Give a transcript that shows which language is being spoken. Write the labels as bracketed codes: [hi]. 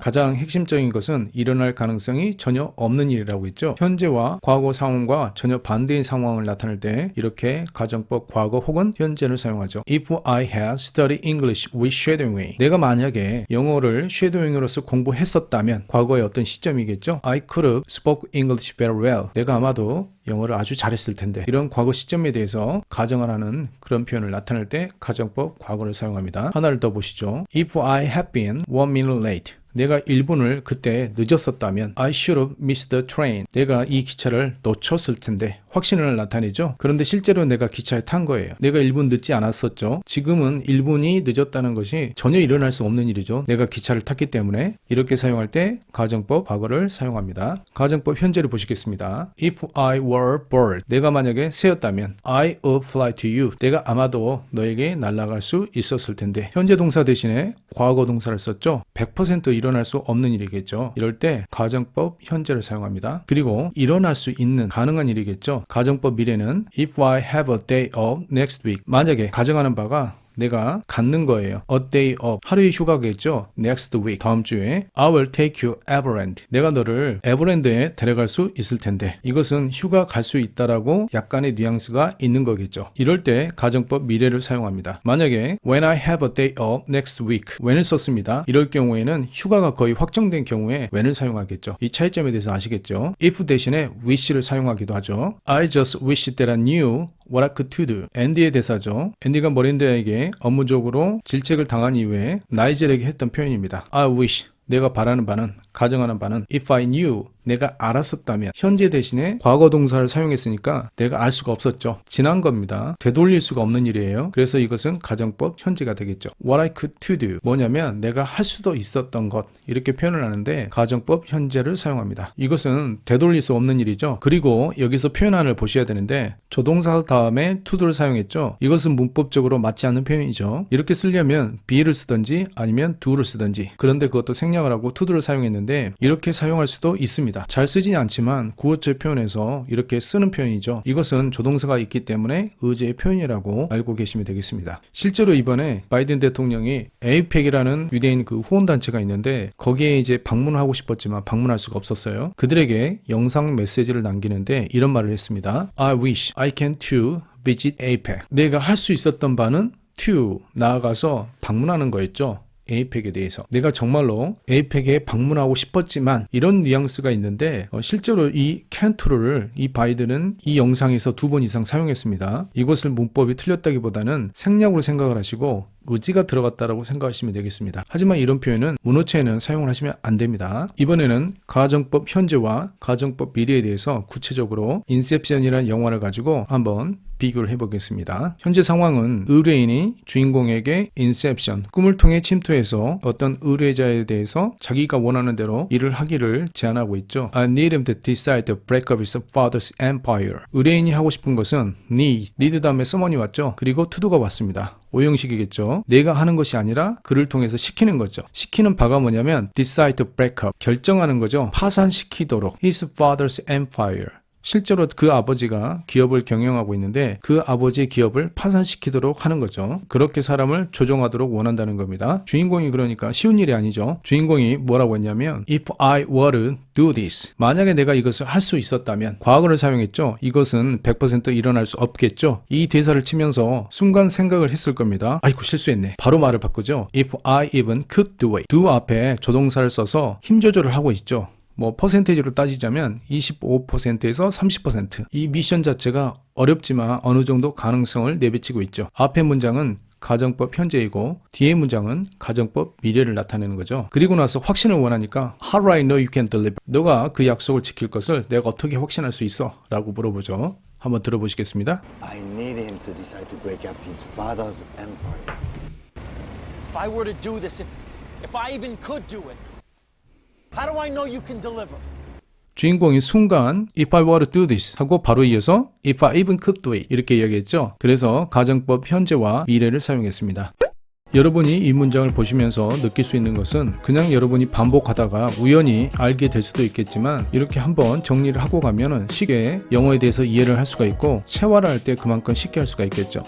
[ko] 가장 핵심적인 것은 일어날 가능성이 전혀 없는 일이라고 했죠. 현재와 과거 상황과 전혀 반대의 상황을 나타낼 때 이렇게 가정법 과거 혹은 현재를 사용하죠. [en] If I had studied English with shadowing, [ko] 내가 만약에 영어를 shadowing으로서 공부했었다면 과거의 어떤 시점이겠죠. [en] I could have spoke English very well. [ko] 내가 아마도 영어를 아주 잘했을 텐데 이런 과거 시점에 대해서 가정을 하는 그런 표현을 나타낼 때 가정법 과거를 사용합니다. 하나를 더 보시죠. [en] If I had been 1 minute late, [ko] 내가 1분을 그때 늦었었다면 [en] I should have missed the train. [ko] 내가 이 기차를 놓쳤을 텐데. 확신을 나타내죠. 그런데 실제로 내가 기차에 탄 거예요. 내가 1분 늦지 않았었죠. 지금은 1분이 늦었다는 것이 전혀 일어날 수 없는 일이죠. 내가 기차를 탔기 때문에. 이렇게 사용할 때 가정법 과거를 사용합니다. 가정법 현재를 보시겠습니다. [en] If I were bird. [ko] 내가 만약에 새였다면 [en] I would fly to you. [ko] 내가 아마도 너에게 날아갈 수 있었을 텐데. 현재 동사 대신에 과거 동사를 썼죠. 100% 일어날 수 없는 일이겠죠. 이럴 때 가정법 현재를 사용합니다. 그리고 일어날 수 있는 가능한 일이겠죠. 가정법 미래는 [en] If I have a day off next week. [ko] 만약에 가정하는 바가 내가 갖는 거예요. [en] A day off. [ko] 하루의 휴가겠죠. [en] Next week. [ko] 다음 주에 [en] I will take you everland. [ko] 내가 너를 에버랜드에 데려갈 수 있을 텐데. 이것은 휴가 갈 수 있다라고 약간의 뉘앙스가 있는 거겠죠. 이럴 때 가정법 미래를 사용합니다. 만약에 [en] When I have a day off next week. [ko] when을 썼습니다. 이럴 경우에는 휴가가 거의 확정된 경우에 when을 사용하겠죠. 이 차이점에 대해서 아시겠죠? If 대신에 wish를 사용하기도 하죠. [en] I just wish that I knew what I could do. [ko] 앤디의 대사죠. 앤디가 머린드에게 업무적으로 질책을 당한 이후에 나이젤에게 했던 표현입니다. [en] I wish. [ko] 내가 바라는 바는, 가정하는 바는 [en] if I knew. [ko] 내가 알았었다면. 현재 대신에 과거 동사를 사용했으니까 내가 알 수가 없었죠. 지난 겁니다. 되돌릴 수가 없는 일이에요. 그래서 이것은 가정법 현재가 되겠죠. [en] What I could to do. [ko] 뭐냐면 내가 할 수도 있었던 것. 이렇게 표현을 하는데 가정법 현재를 사용합니다. 이것은 되돌릴 수 없는 일이죠. 그리고 여기서 표현안을 보셔야 되는데 조동사 다음에 to도를 사용했죠. 이것은 문법적으로 맞지 않는 표현이죠. 이렇게 쓰려면 be를 쓰든지 아니면 do를 쓰든지. 그런데 그것도 생략을 하고 to도를 사용했는데 이렇게 사용할 수도 있습니다. 잘 쓰지는 않지만 구어체 표현에서 이렇게 쓰는 표현이죠. 이것은 조동사가 있기 때문에 의제의 표현이라고 알고 계시면 되겠습니다. 실제로 이번에 바이든 대통령이 에이펙이라는 유대인 그 후원단체가 있는데 거기에 이제 방문을 하고 싶었지만 방문할 수가 없었어요. 그들에게 영상 메시지를 남기는데 이런 말을 했습니다. [en] I wish I can to visit APEC. [ko] 내가 할 수 있었던 바는 to 나아가서 방문하는 거였죠. 에이펙에 대해서 내가 정말로 에이펙에 방문하고 싶었지만 이런 뉘앙스가 있는데 실제로 이 캔투를 이 바이든은 이 영상에서 2번 이상 사용했습니다. 이것을 문법이 틀렸다기보다는 생략으로 생각을 하시고 의지가 들어갔다라고 생각하시면 되겠습니다. 하지만 이런 표현은 문어체에는 사용을 하시면 안 됩니다. 이번에는 가정법 현재와 가정법 미래에 대해서 구체적으로 인셉션이라는 영화를 가지고 한번 비교를 해보겠습니다. 현재 상황은 의뢰인이 주인공에게 인셉션, 꿈을 통해 침투해서 어떤 의뢰자에 대해서 자기가 원하는 대로 일을 하기를 제안하고 있죠. [en] I need him to decide to break up his father's empire. [ko] 의뢰인이 하고 싶은 것은 need 다음에 someone이 왔죠. 그리고 to도가 왔습니다. 오형식이겠죠. 내가 하는 것이 아니라 그를 통해서 시키는 거죠. 시키는 바가 뭐냐면 [en] decide to break up. [ko] 결정하는 거죠. 파산시키도록. [en] His father's empire. [ko] 실제로 그 아버지가 기업을 경영하고 있는데 그 아버지의 기업을 파산시키도록 하는 거죠. 그렇게 사람을 조종하도록 원한다는 겁니다. 주인공이 그러니까 쉬운 일이 아니죠. 주인공이 뭐라고 했냐면 [en] If I were to do this. [ko] 만약에 내가 이것을 할 수 있었다면 과거를 사용했죠. 이것은 100% 일어날 수 없겠죠. 이 대사를 치면서 순간 생각을 했을 겁니다. 아이고 실수했네. 바로 말을 바꾸죠. [en] If I even could do it. [ko] do 앞에 조동사를 써서 힘 조절을 하고 있죠. 뭐 퍼센테이지로 따지자면 25%에서 30%. 이 미션 자체가 어렵지만 어느 정도 가능성을 내비치고 있죠. 앞의 문장은 가정법 현재이고 뒤의 문장은 가정법 미래를 나타내는 거죠. 그리고 나서 확신을 원하니까 [en] How do I know you can deliver? [ko] 너가 그 약속을 지킬 것을 내가 어떻게 확신할 수 있어? 라고 물어보죠. 한번 들어보시겠습니다. [en] I need him to decide to break up his father's empire. If I were to do this, if I even could do it, how do I know you can deliver? [ko] 주인공이 순간 [en] If I were to do this [ko] 하고 바로 이어서 [en] If I even could do it [ko] 이렇게 이야기했죠. 그래서 가정법 현재와 미래를 사용했습니다. 여러분이 이 문장을 보시면서 느낄 수 있는 것은 그냥 여러분이 반복하다가 우연히 알게 될 수도 있겠지만 이렇게 한번 정리를 하고 가면은 쉽게 영어에 대해서 이해를 할 수가 있고 체화를 할 때 그만큼 쉽게 할 수가 있겠죠.